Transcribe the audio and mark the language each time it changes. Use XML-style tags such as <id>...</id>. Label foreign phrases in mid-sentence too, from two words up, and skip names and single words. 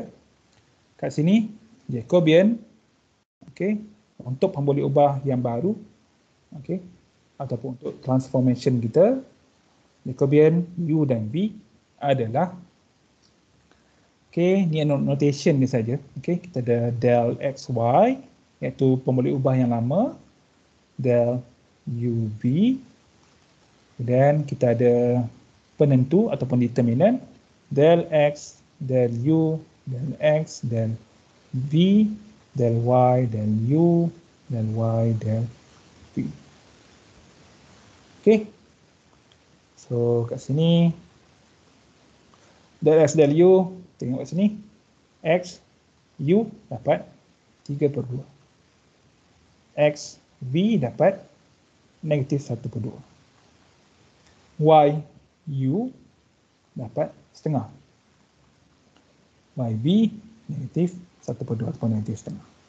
<ms>Kat sini Jacobian, okey, untuk pemboleh ubah yang baru, okey, ataupun untuk transformation kita, Jacobian U dan V adalah, okey, ni notation ni saja. Okey, kita ada del XY, iaitu pemboleh ubah yang lama, del UV, dan kita ada penentu ataupun determinant, del X, del U, del X, del V, del Y, del U, del Y, del V. Okey, so kat sini del X, del U, tengok kat sini, X, U dapat 3/2. X, V dapat negatif 1/2. Y, U dapat setengah. Y, V negatif 1/2 ataupun negatif setengah.</ms>